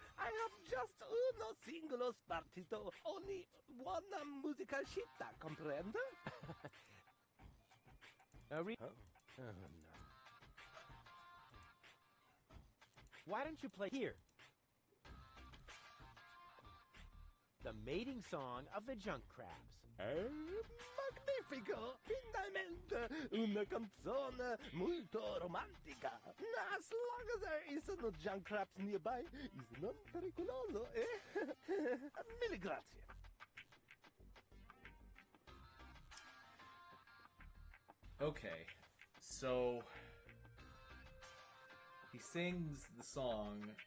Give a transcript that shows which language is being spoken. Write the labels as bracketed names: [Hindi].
[English] I have just [Italian] uno singolo spartito, [English] only one musical scitta, [Italian] comprende? Huh? Oh, [English] no. Why don't you play here? The mating song of the junk crabs. [Italian] Magnifico! Finalmente una canzone molto romantica. [English] As long as there is no junk crabs nearby, is [Italian] non pericoloso, [English] eh? [Italian] Mille grazie. [English] Okay, so he sings the song.